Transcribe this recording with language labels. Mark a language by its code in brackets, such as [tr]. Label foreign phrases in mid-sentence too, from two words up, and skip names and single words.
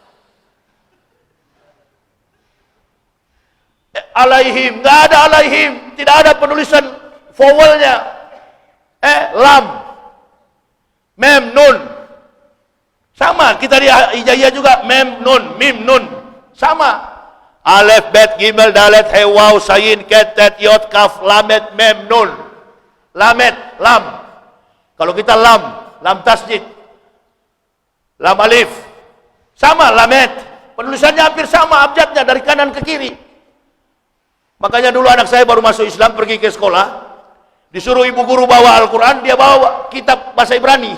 [id] Alaihim, nggak ada alaihim, tidak ada penulisan vowelnya. Lam, mem, nun, sama. Kita di Hijaiyah juga mem, nun, mim, nun, sama. Alef, bet, gimel, dalet, he, waw, sayin, ket, tet, yot, kaf, lamet, mem, nun, lamet, lam. Kalau kita lam tasjid, lam alif, sama, lamet. Penulisannya hampir sama, abjadnya dari kanan ke kiri. Makanya dulu anak saya baru masuk Islam, pergi ke sekolah, disuruh ibu guru bawa Al-Quran, dia bawa kitab bahasa Ibrani.